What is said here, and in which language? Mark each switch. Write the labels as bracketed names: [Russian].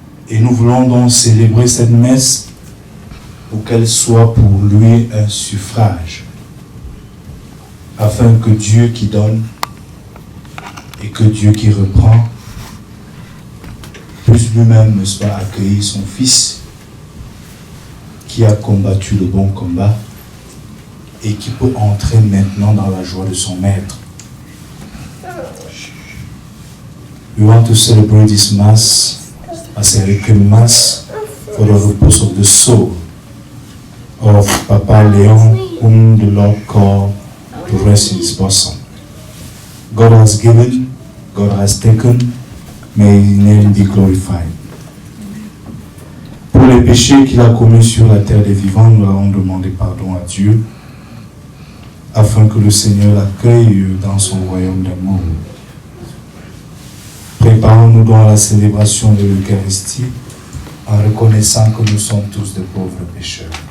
[French] Et nous voulons donc célébrer cette messe pour qu'elle soit pour lui un suffrage, afin que Dieu qui donne et que Dieu qui reprend puisse lui-même, n'est-ce pas, accueillir son fils qui a combattu le bon combat et qui peut entrer maintenant dans la joie de son maître. [English] We want to celebrate this Mass as a requiem Mass for the repose of the soul of Papa Leon, whom the Lord called to rest in his bosom. God has given, God has taken, may his name be glorified. [French] Pour les péchés qu'il a commis sur la terre des vivants, nous allons demander pardon à Dieu, afin que le Seigneur l'accueille dans son royaume d'amour. Préparons-nous dans la célébration de l'Eucharistie en reconnaissant que nous sommes tous de pauvres pécheurs.